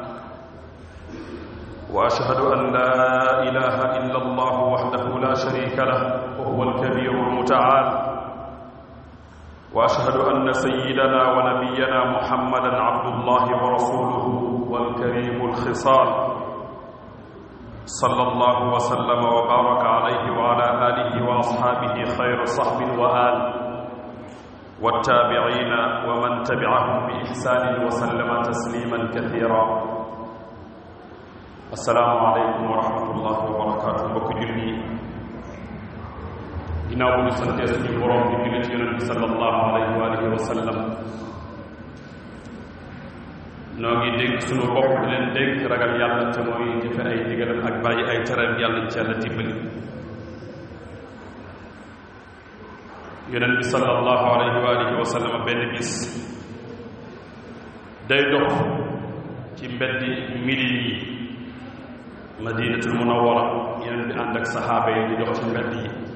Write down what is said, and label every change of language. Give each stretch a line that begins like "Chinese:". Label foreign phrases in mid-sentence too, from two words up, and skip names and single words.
Arabic: وأشهد أن لا إله إلا الله وحده لا شريك له وهو الكبير المتعال وأشهد أن سيدنا ونبينا محمدا عبد الله ورسوله والكريم الخصال صلى الله وسلم وبارك عليه وعلى آله وأصحابه خير صحب وآل والتابعين ومن تبعهم بإحسان وسلم تسليما كثيرا السلام عليكم ورحمة الله وبركاته
Wolof: بكجلني ginnaaw bu ñu santee suñu borom di julli ci yonent bi
Arabic: صلى الله عليه وعلى آله وسلم
Wolof: noo ngi dégg suñu bopp di leen dégg ragal yàlla te mooy jëfe ay digalam ak bàyyi ay tereem yàlla ñu ci yàlla dimbali yonent bi
Arabic: صلى الله عليه وعلى آله وسلم
Wolof: benn bis day dox ci mbeddi Médine yi Madinatul Munawwara yonent bi ànd ak saxaaba yi di dox ci mbedd yi